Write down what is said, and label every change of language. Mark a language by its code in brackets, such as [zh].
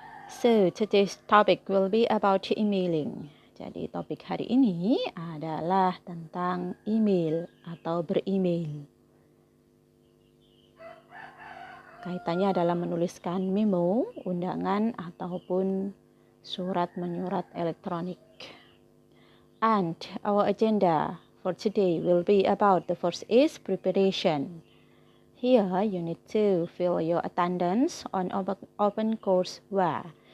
[en] So today's topic will be about emailing. [id] Jadi topik hari ini adalah tentang email atau beremail. Kaitannya adalah menuliskan memo, undangan ataupun surat menyurat elektronik. [en] And our agenda for today will be about the first is preparation. Here you need to fill your attendance on open course WA.